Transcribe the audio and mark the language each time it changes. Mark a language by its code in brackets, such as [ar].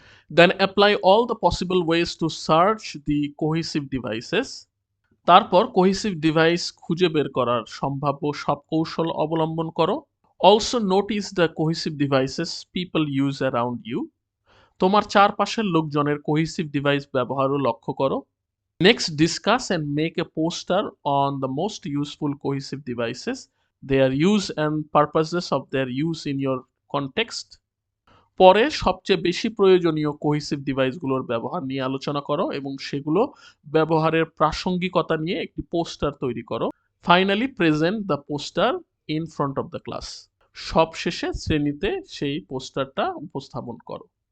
[en] then apply all the possible ways to search the cohesive devices, [bn] তারপর cohesive device খুঁজে বের করার সম্ভাব্য সব কৌশল অবলম্বন করো। [en] also notice the cohesive devices people use around you, [bn] তোমার চারপাশের লোকজনের কোহেসিভ ডিভাইস ব্যবহারও লক্ষ্য করো। [en] Next, discuss and make a poster on the most useful cohesive devices, their use and purposes of their use in your context. [bn] পরে সবচেয়ে বেশি প্রয়োজনীয় কোহেসিভ ডিভাইসগুলোর ব্যবহার নিয়ে আলোচনা করো এবং সেগুলো ব্যবহারের প্রাসঙ্গিকতা নিয়ে একটি পোস্টার তৈরি করো। [en] finally present the poster in front of the class, [bn] সবশেষে শ্রেণীতে সেই পোস্টারটা উপস্থাপন করো।